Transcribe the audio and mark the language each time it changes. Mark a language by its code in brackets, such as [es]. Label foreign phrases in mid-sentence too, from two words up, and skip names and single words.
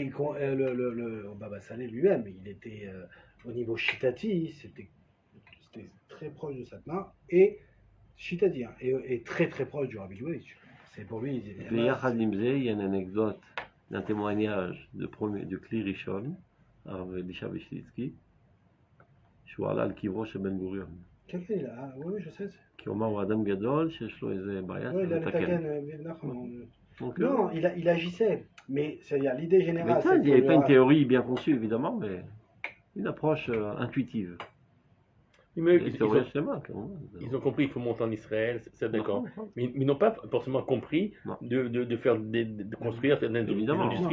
[fr] Le Baba Saleh lui-même, il était. Au niveau chitati, c'était très proche de Satmar et chitati. Et très très proche du Rabbi Lubavitch. C'est pour lui. Il y a une anecdote d'un témoignage de Kli Rishon, Elisha Beshlitsky. [he] שהוא עלה על קברו של בן גוריון. כן, [fr] oui, je sais. [he] כי הוא אמר, הוא אדם גדול שיש לו איזה בעיה, צריך לתקן. [fr] Non, il agissait, mais c'est-à-dire l'idée générale. Mais il n'y avait pas une théorie bien conçue, évidemment, mais une approche intuitive. Ils ont compris qu'il faut monter en Israël, c'est d'accord. Mais ils n'ont pas forcément compris de faire de construire des industries.